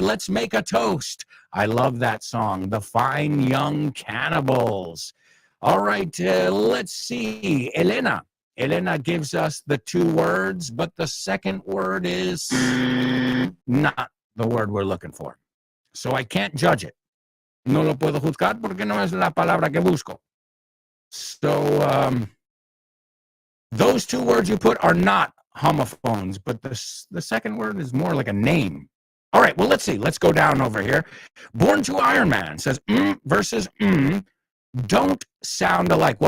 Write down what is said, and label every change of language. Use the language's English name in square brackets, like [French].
[English] Let's make a toast. I love that song, The Fine Young Cannibals. All right, let's see. Elena gives us the 2 words, but the second word is not the word we're looking for. So I can't judge it. [Spanish] No lo puedo juzgar porque no es la palabra que busco. [English] So those 2 words you put are not homophones, but the second word is more like a name. All right, well, let's see. Let's go down over here. Born to Iron Man says versus don't sound alike.